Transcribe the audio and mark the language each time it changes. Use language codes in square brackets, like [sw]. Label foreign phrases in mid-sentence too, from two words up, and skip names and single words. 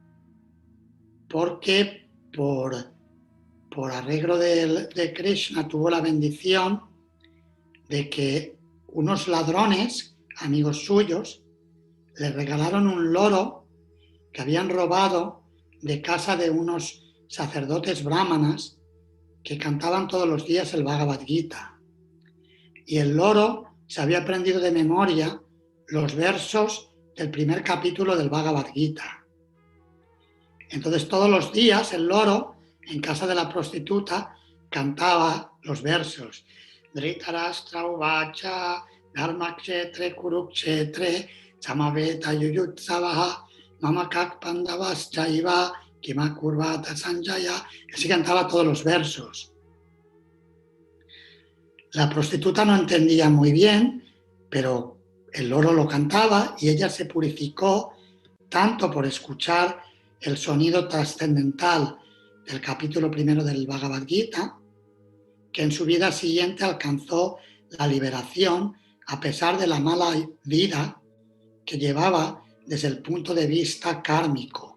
[es] porque por arreglo de Krishna tuvo la bendición de que unos ladrones, amigos suyos, le regalaron un loro que habían robado de casa de unos sacerdotes brahmanas que cantaban todos los días el Bhagavad Gita. Y el loro se había aprendido de memoria los versos del primer capítulo del Bhagavad Gita. Entonces todos los días el loro, en casa de la prostituta, cantaba los versos. [sa] Dhritarashtra uvacha, dharmakshetre kurukshetre, samaveta yuyutsavaha, mamakak pandavaschaiva, kimakurvata sanjaya. [es] Así cantaba todos los versos. La prostituta no entendía muy bien, pero el loro lo cantaba y ella se purificó tanto por escuchar el sonido trascendental del capítulo primero del Bhagavad Gita, que en su vida siguiente alcanzó la liberación a pesar de la mala vida que llevaba desde el punto de vista kármico.